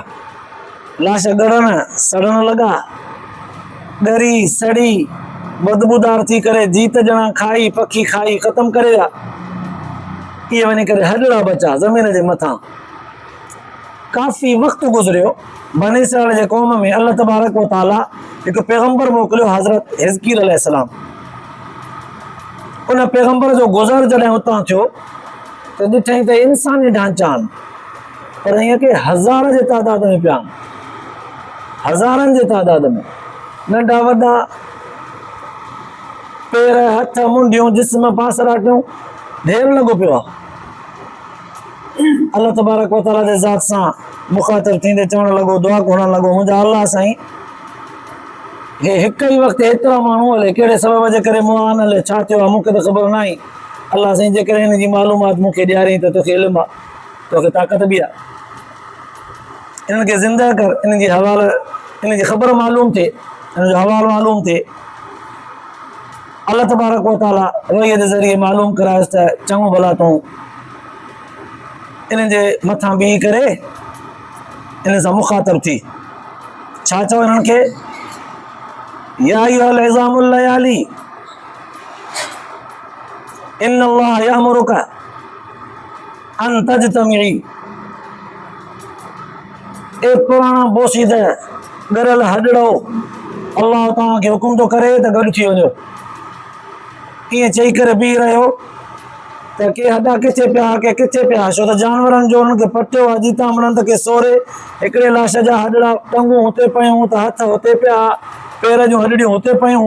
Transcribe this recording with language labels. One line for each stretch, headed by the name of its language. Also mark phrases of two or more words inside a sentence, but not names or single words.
Sindhi: लाश ॻड़ण सड़ण लॻा, ॻरी सड़ी बदबूदार थी करे जीत ॼणा खाई पखी खाई ख़तमु करे विया। इहे वञी करे हॾड़ा बचा ज़मीन जे मथां। काफ़ी वक़्तु गुज़रियो, बनी इसराईल जे क़ौम में
Arabic: الله تبارك وتعالى
Sindhi: हिकु पैगंबर मोकिलियो, हज़रत हिज़कील अलैहिस्सलाम। उन पैगंबर जो गुज़र जॾहिं हुतां थियो त ॾिठईं त इंसानी ढांचा आहिनि, पर ईअं कि हज़ार जे तादाद में पिया आहिनि, हज़ारनि जे तादाद में, नंढा वॾा, पेर हथ मुंडियूं जिस्म पासराटियूं, ढेर लॻो पियो आहे।
Arabic: الله تبارك وتعالى
Sindhi: जे ज़ात सां मुख़ातिब थींदे चवणु लॻो, दुआ करणु लॻो, मुंहिंजा अल्लाह साईं, हे हिकु ई वक़्तु एतिरा माण्हू हले, कहिड़े सबब जे करे मुंहुं आन हले, छा थियो आहे मूंखे त ख़बर न आहे। अल्लाह साईं जेकॾहिं हिन जी मालूमात मूंखे ॾियारई त तोखे इल्मु आहे, तोखे ताक़त बि आहे, इन्हनि खे ज़िंदा कर, इन जी हवाल, इन जी ख़बर मालूम थिए, इन जो हवालो मालूम थिए।
Arabic: الله تبارك وتعالى
Sindhi: वहीअ जे ज़रिए मालूम करायुसि त चङो भला तूं इन जे मथां बीही करे इन सां मुख़ातिब थी। छा चओ हिननि खे,
Arabic: يا أيها العظام الليالي إن الله يأمرك أن تجتمعي.
Sindhi: ए पुराणा बोसीदे ॻरियल हॾड़ो, अल्लाह तव्हांखे हुकुम थो करे त गॾु थी वञो। ईअं चई करे बीह रहियो त के हॾा किथे पिया, के किथे पिया, छो त जानवरनि जो उन्हनि खे पटियो आहे, जीता मिलनि त के सोरे, हिकिड़े लाश जा हॾड़ा टंगूं हुते पयूं त हथ हुते पिया, पेर जूं हॾड़ियूं हुते पयूं।